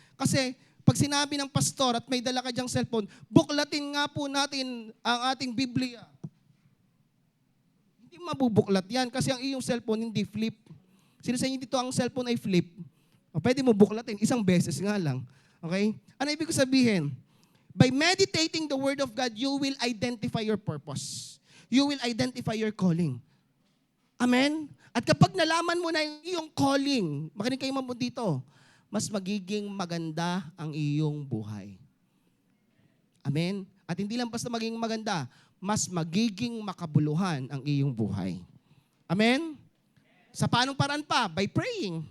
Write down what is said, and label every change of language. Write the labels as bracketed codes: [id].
[tl] Kasi pag sinabi ng pastor at may dala ka dyang cellphone, buklatin nga po natin ang ating Biblia. Hindi mabubuklat yan kasi ang iyong cellphone hindi flip. Sino sa inyo dito ang cellphone ay flip? O, pwede mo buklatin, isang beses nga lang. Okay? Ano ibig ko sabihin? [en] By meditating the Word of God, you will identify your purpose. You will identify your calling. Amen? [tl] At kapag nalaman mo na yung iyong calling, makinig kayo mo dito, mas magiging maganda ang iyong buhay. Amen? At hindi lang basta magiging maganda, mas magiging makabuluhan ang iyong buhay. Amen? Sa paanong paraan pa? [en] By praying.